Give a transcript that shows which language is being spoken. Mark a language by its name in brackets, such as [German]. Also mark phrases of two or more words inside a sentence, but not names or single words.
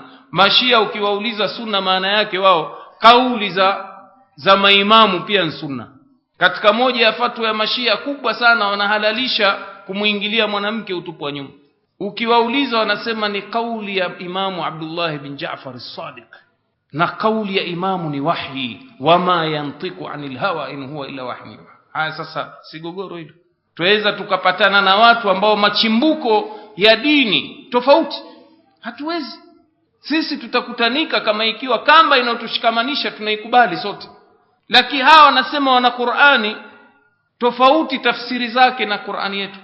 [Swahili] Mashia ukiwauliza sunna maana yake, wao kauli za maimamu pia ni sunna. Katika moja ya fatwa ya mashia kubwa sana, wanahalalisha kumuingilia mwanamke utupu wa nyuma. Ukiwauliza wanasema ni kauli ya Imamu Abdullah bin Jaafar as-Sadiq, na kauli ya imamu ni wahyi, [Arabic] وما ينطق عن الهوى إن هو إلا وحي. [Swahili] Haya sasa sigogoro hilo. Tuweza tukapatana na watu ambao machimbuko ya dini tofauti? Hatuwezi. Sisi tutakutanika kama ikiwa kamba inayotushikamanisha tunaikubali sote. Lakini hawa wanasema wana Qur'ani tofauti, tafsiri zake na Qur'ani yetu.